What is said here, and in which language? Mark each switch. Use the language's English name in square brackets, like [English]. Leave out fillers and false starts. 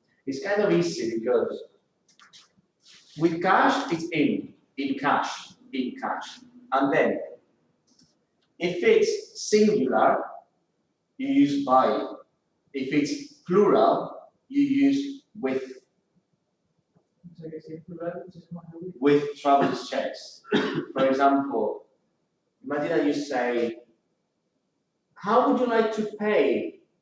[English] It's kind of easy because with cash, it's in cash, in cash. And then, if it's singular, you use by. If it's plural, you use with. [Spanish] O sea que si es plural, es más de [English] With traveler's checks. For example, imagine that you say, how would you like to pay?